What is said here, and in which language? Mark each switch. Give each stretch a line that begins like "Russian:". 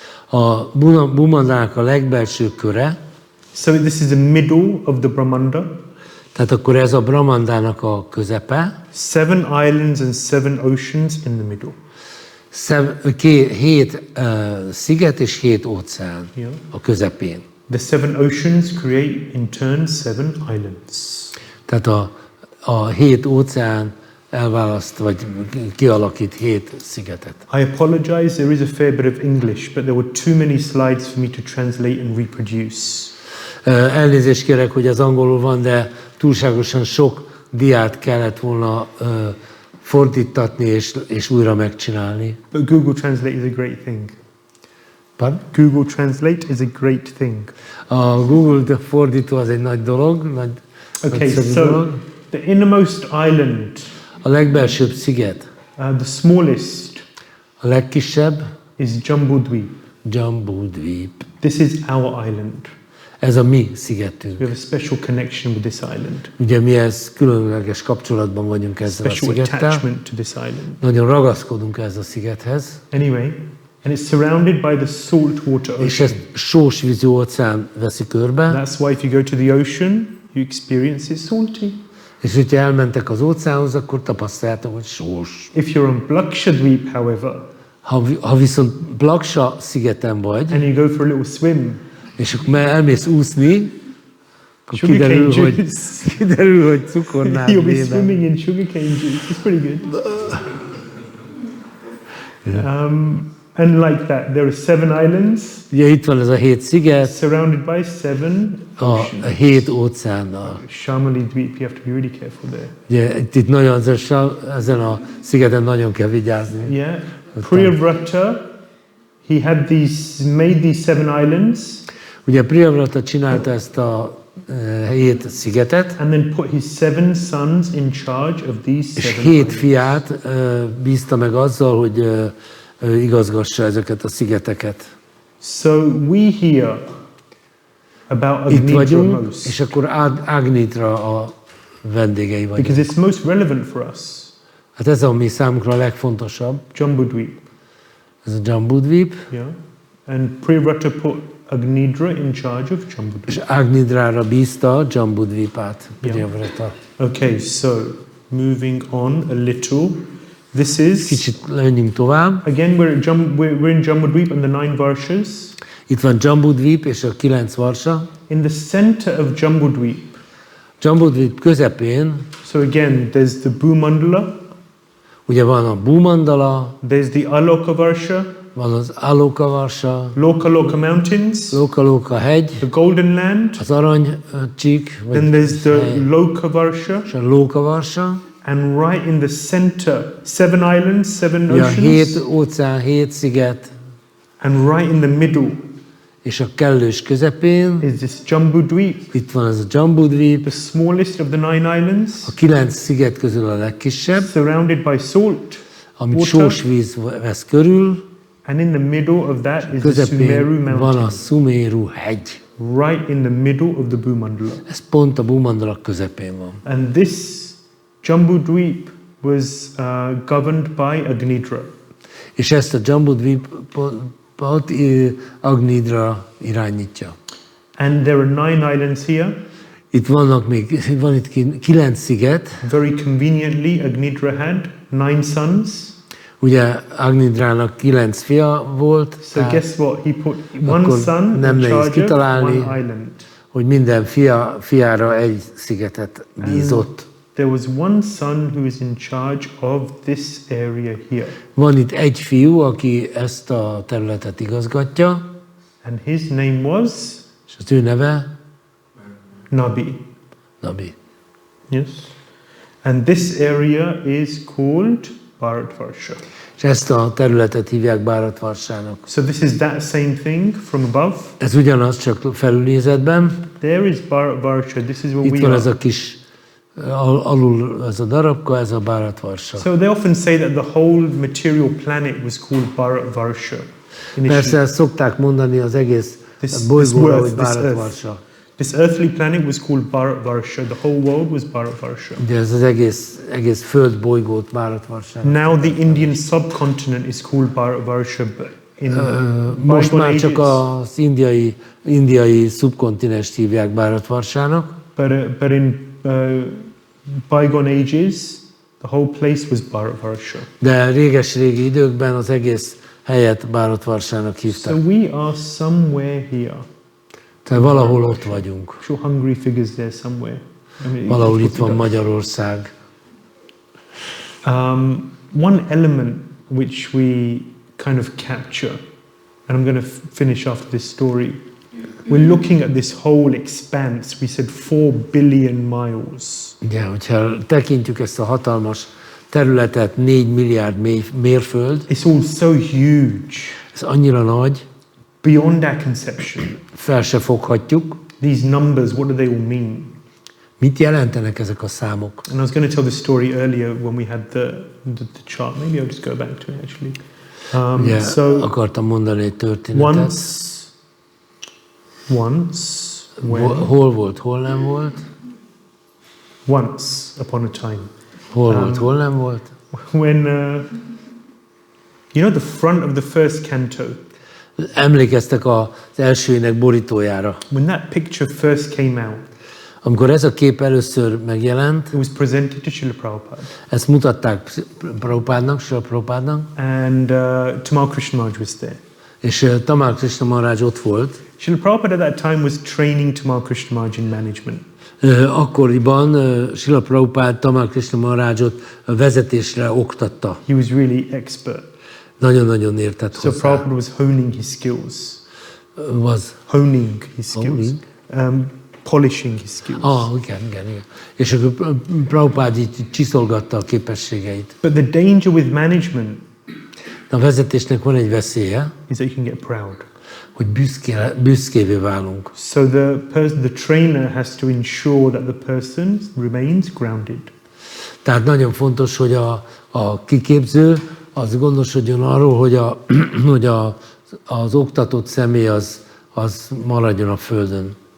Hungarian: A Bhü-mandalának a legbelső köre.
English: So this is the middle of the Brahmanda.
Hungarian: Tehát akkor ez a Brahmandának a közepe.
English: 7 islands and 7 oceans in the middle.
Hungarian: 7 sziget és 7 óceán a közepén.
English: The 7 oceans create in turn 7 islands.
Hungarian: Tehát a 7 óceán elválaszt, vagy kialakít 7 szigetet.
English: I apologize, there is a fair bit of English, but there were too many slides for me to translate and reproduce.
Hungarian: Elnézést kérek, hogy az angolul van, de túlságosan sok diát kellett volna fordítatni és újra megcsinálni.
English: But Google Translate is a great thing. Pardon? Google Translate is a great thing.
Hungarian: A Google fordító az egy nagy dolog,
English: Okay, so the innermost island,
Hungarian: a legbelsőbb sziget,
English: the smallest,
Hungarian: a legkisebb,
English: is Jambudvip.
Hungarian: Jambudvip.
English: This is our island.
Hungarian: Ez a mi szigetünk.
English: We have a special connection with this island.
Hungarian: Ugye mi ez különleges kapcsolatban vagyunk ezzel a
English: Special
Hungarian: szigettel.
English: attachment to this island.
Hungarian: Nagyon ragaszkodunk ehhez a szigethez.
English: Anyway, and it's surrounded by the saltwater ocean.
Hungarian: És ezt sós vízű óceán veszi körbe.
English: That's why if you go to the ocean, you experience it's salty.
Hungarian: És hogyha elmentek az óceánhoz, akkor tapasztaljátok, hogy sós.
English: If you're on Blakshadweep, however,
Hungarian: ha viszont Blaksa szigeten vagy,
English: and you go for a little swim,
Hungarian: és akkor elmész úszni, akkor kiderül, hogy cukornád
English: you'll be swimming in sugarcane juice. It's pretty good. And like that, there are 7 islands.
Hungarian: Ugye itt van ez a 7 sziget,
English: surrounded by 7 oceans.
Hungarian: A 7 óceánnal.
English: Shamali Dweep, you have to be really careful there.
Hungarian: Ugye itt nagyon ezen a szigeten nagyon kell vigyázni.
English: Yeah. Priyavrata, he had made these 7 islands.
Hungarian: Ugye Priyavrata csinálta ezt a 7 szigetet,
English: and then put his 7 sons in charge of these 7
Hungarian: és 7 fiát bízta meg azzal, hogy igazgassa ezeket a szigeteket.
English: So we hear about
Hungarian: Itt Agnitra vagyunk, most. és akkor Agnitra a vendégei vagyunk.
English: Because it's most relevant for us.
Hungarian: Hát ez a mi számunkra a legfontosabb.
English: Jambudvip.
Hungarian: Ez a Jambudvip.
English: Yeah. And Priyavrata put Agnidra in charge of Jambudvip.
Hungarian: És Agnidrára bízta Jambudvipát.
English: Priyavrata. Okay, so moving on a little. This is
Hungarian: kicsit menjünk tovább.
English: Again, we're in Jambudvip and the 9 varshas.
Hungarian: Itt van Jambudvip és a 9 varsa.
English: In the center of Jambudvip.
Hungarian: Jambudvip közepén.
English: So again, there's the Bhü-mandala.
Hungarian: Ugye van a Bhü-mandala,
English: there's the Alokavarsha,
Hungarian: van az Alokavarsa,
English: Loka Mountains,
Hungarian: Loka hegy,
English: the Golden Land,
Hungarian: az aranycsík,
English: then there's the Lokavarsha,
Hungarian: és a Lokavarsa.
English: and right in the center, 7 islands, 7
Hungarian: Ugye a 7
English: oceans,
Hungarian: óceán, 7 sziget,
English: and right in the middle
Hungarian: és a kellős közepén
English: is this Jambudweep,
Hungarian: itt van ez a Jambudvip,
English: the smallest of the 9 islands,
Hungarian: a 9 sziget közül a legkisebb,
English: surrounded by salt
Hungarian: amit
English: water,
Hungarian: sós víz vesz körül,
English: and in the middle of that is the
Hungarian: közepén
English: Sumeru
Hungarian: van a
English: mountain,
Hungarian: Sumeru hegy.
English: right in the middle of the Bhü-mandala.
Hungarian: Ez pont a Bhü-mandala közepén van.
English: And this Jambudweep was governed by Agnidra.
Hungarian: És ezt a Jambudvipot Agnidra irányítja.
English: And there are 9 islands here.
Hungarian: Itt van itt 9 sziget.
English: Very conveniently, Agnidra had 9 sons.
Hungarian: Ugye Agnidrának 9 fia volt,
English: So guess what? He put one
Hungarian: akkor
English: son
Hungarian: nem
English: in
Hungarian: nehéz
English: charge of
Hungarian: kitalálni,
English: one island.
Hungarian: hogy minden fiára egy szigetet bízott.
English: There was one son who was in charge of this area here.
Hungarian: Van itt egy fiú, aki ezt a területet igazgatja,
English: And his name was
Hungarian: és az ő neve
English: Nabi.
Hungarian: Nabi.
English: Yes. And this area is called Bharatvarsha.
Hungarian: És ezt a területet hívják Bharatvarsának.
English: So this is that same thing from above.
Hungarian: Ez ugyanaz, csak felülnézetben.
English: There is Bharatvarsha. This is where
Hungarian: Itt
English: we
Hungarian: van
English: are.
Hungarian: ez a kis, alul ez a darabka, ez a Bharatvarsa.
English: So they often say that the whole material planet was called Bharatvarsha.
Hungarian: Persze ezt szokták mondani az egész bolygóra, hogy Bharatvarsa.
English: This earthly planet was called Bharatvarsha. The whole world was Bharatvarsha.
Hungarian: De ez az egész föld bolygót Bharatvarsa.
English: Now the Indian subcontinent is called Bharatvarsha.
Hungarian: Most már csak az indiai szubkontinenst hívják Bharatvarsának.
English: But in bygone ages, the whole place was Bharatvarsha.
Hungarian: De réges-régi időkben az egész helyet Bharatvarsának hívták.
English: So we are somewhere here.
Hungarian: Tehát valahol ott vagyunk.
English: I'm sure Hungary figures there somewhere.
Hungarian: Valahol itt van Magyarország.
English: One element which we kind of capture, and I'm going to finish after this story. We're looking at this whole expanse. We said 4 billion miles.
Hungarian: Ugye, hogyha tekintjük ezt a hatalmas területet, 4 milliárd mérföld.
English: It's all so huge.
Hungarian: Ez annyira nagy.
English: Beyond our conception.
Hungarian: Fel se foghatjuk.
English: These numbers, what do they all mean?
Hungarian: Mit jelentenek ezek a számok?
English: And I was going to tell the story earlier when we had the chart. Maybe I'll just go back to it actually.
Hungarian: Ugye,
English: So
Hungarian: akartam mondani egy történetet.
English: Once,
Hungarian: hol volt, hol nem volt?
English: Once upon a time.
Hungarian: Hol volt, hol nem volt?
English: When, you know the front of the first canto?
Hungarian: Emlékeztek az első ének borítójára.
English: When that picture first came out,
Hungarian: amikor ez a kép először megjelent,
English: it was presented to Srila Prabhupada.
Hungarian: Ezt mutatták Prabhupádnak, Srila Prabhupádnak.
English: And Tamal Krishna Maharaj was there.
Hungarian: És Tamal Krishna Maharaj ott volt.
English: Srila Prabhupada at that time was training Tamal Krishna Maharaj in management.
Hungarian: Akkoriban Srila Prabhupád Tamal Krishna Maharajot vezetésre oktatta.
English: He was really expert.
Hungarian: Nagyon-nagyon értett
English: So
Hungarian: hozzá.
English: Prabhupada was honing his skills. Honing his skills. Polishing his skills.
Hungarian: Igen. És akkor Prabhupád így csiszolgatta a képességeit.
English: But the danger with management
Hungarian: A vezetésnek van egy veszélye,
English: is that you can get proud.
Hungarian: hogy büszkévé válunk.
English: So the trainer has to ensure that the person remains grounded.
Hungarian: Tehát nagyon fontos, hogy a kiképző az gondosodjon arról, hogy az oktatott személy az maradjon a földön.